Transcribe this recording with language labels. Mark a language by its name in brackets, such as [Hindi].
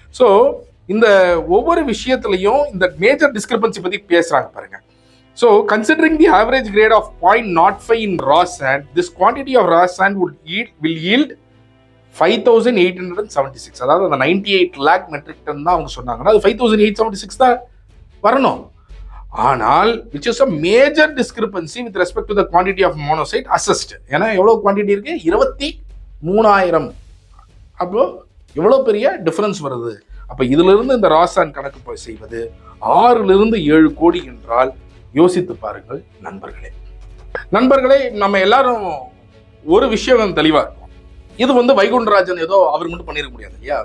[Tamil] So இந்த ஒவ்வொரு விஷயத்திலையும் இந்த மேஜர் டிஸ்கிரிபன்சி பத்தி பேசுறாங்க பாருங்க. [English] So considering the average grade of 0.05 in raw sand, this quantity of raw sand will yield 5,876. [Tamil] அதாவது அந்த 98 lakh மெட்ரிக் டன் தான் அவங்க சொன்னாங்கன்னா அது 5,876 தான் வரணும். [English] ஆனால் which is a major discrepancy with respect to the quantity of monocyte assessed. [Tamil] ஏன்னா எவ்வளவு குவான்டிட்டி இருக்கு, 23,000. அப்போ எவ்வளவு பெரிய டிஃபரன்ஸ் வருது. அப்ப இதுல இருந்து இந்த ராசான் கணக்கு செய்வது 6-7 கோடி என்றால் யோசித்து பாருங்கள் நண்பர்களே. நம்ம எல்லாரும் ஒரு விஷயம் தெளிவா இருக்கும், இது வந்து வைகுண்டராஜன் ஏதோ அவர் மட்டும் பண்ணிருக்க முடியாது இல்லையா.